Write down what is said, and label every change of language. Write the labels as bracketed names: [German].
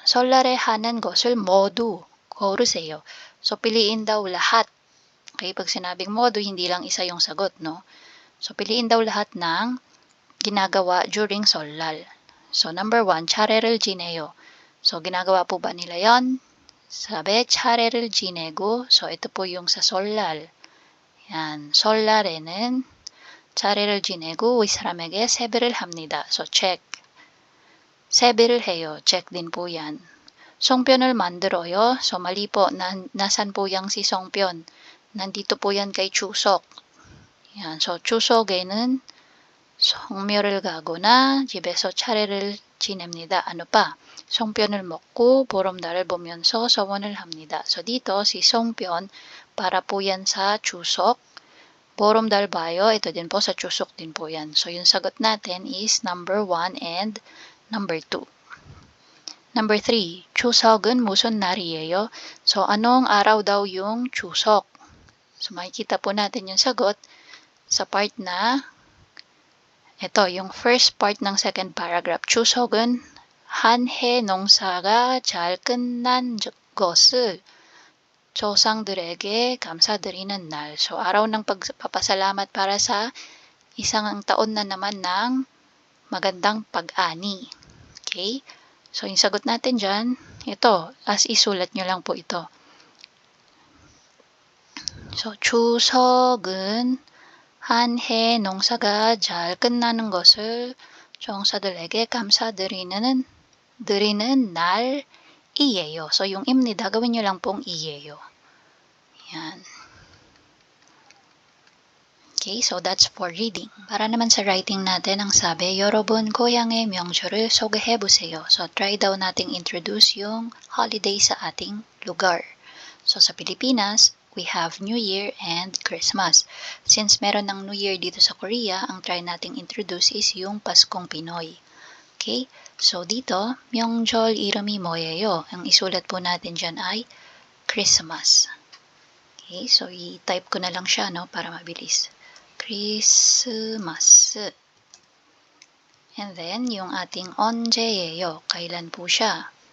[Korean] 설날에 하는 것을 모두 고르세요. [Filipino] So, piliin daw lahat. Okay, pag sinabing modu, hindi lang isa yung sagot, no? So, piliin daw lahat ng ginagawa during solal. [English] So, number 1, [Korean] 차례를 지내요. [Filipino] So, ginagawa po ba nila yon? [Korean] Sabi, 차례를 지내고. [Filipino] So, ito po yung sa solal. Yan. [Korean] 설날에는 차례를 지내고 이 사람에게 세배를 합니다. [Filipino] So, check. [Korean] 세배를 해요. [Filipino] Check din po yan. [Korean] 송편을 만들어요. [Filipino] So, mali po. Nasan po yang si 송편? Nandito po yan kay 추석. Yan. [Korean] So, 추석에는 성묘를 가거나 집에서 차례를 지냅니다. [Filipino] Ano pa? [Korean] 송편을 먹고 보름달을 보면서 서원을 합니다. [Filipino] So, dito, si 송편, para po yan sa 추석. [Korean] 보름달 봐요. [Filipino] Ito din po sa 추석 din po yan. So, yung sagot natin is number 1 and number 2. [English] Number 3, [Korean] 추석은 무슨 날이에요? [Filipino] So, anong araw daw yung 추석? So, makikita po natin yung sagot sa part na ito, yung first part ng second paragraph. [Korean] 추석은 한 해 농사가 잘 끝난 것을 조상들에게 감사드리는 날. [Filipino] So, araw ng pagpapasalamat para sa isang taon na naman ng magandang pag-ani. Okay? So, yung sagot natin dyan, ito, as isulat nyo lang po ito. [Korean] So, 추석은 한 해 농사가 잘 끝나는 것을 종사들에게 감사드리는 날이에요. [Filipino] So, yung imnida, gawin nyo lang pong iyeyo. Yan. [English] Okay, so that's for reading. [Filipino] Para naman sa writing natin, ang sabi, [Korean] 여러분 고향의 명절을 소개해보세요. [Filipino] So, try daw nating introduce yung holiday sa ating lugar. [English] So, [Filipino] sa Pilipinas, [English] we have New Year and Christmas. [Filipino] Since meron ng New Year dito sa Korea, ang try nating introduce is yung Paskong Pinoy. Okay, so dito, [Korean] 명절 이름이 뭐예요? [Filipino] Ang isulat po natin dyan ay Christmas. Okay, so i-type ko na lang siya, no, para mabilis. Christmas. [English] And then, [Filipino] yung ating 언제예요, kailan po siya?